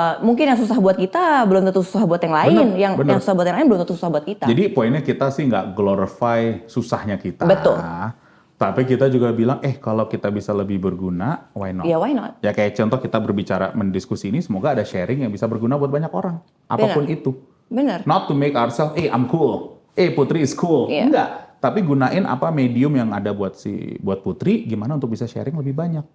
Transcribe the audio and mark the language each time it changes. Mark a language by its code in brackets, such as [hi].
[id] Mungkin yang susah buat kita belum tentu susah buat yang lain. Yang susah buat yang lain belum tentu susah buat kita. Jadi poinnya kita sih nggak glorify susahnya kita. Betul. Tapi kita juga bilang, kalau kita bisa lebih berguna, [en] why not? Iya, why not? [id] Ya kayak contoh kita berbicara, mendiskusi ini, semoga ada sharing yang bisa berguna buat banyak orang. Apapun itu. Benar. [en] Not to make ourselves, I'm cool. Putri is cool. [id] Iya. Enggak. Tapi gunain apa medium yang ada buat Putri, gimana untuk bisa sharing lebih banyak.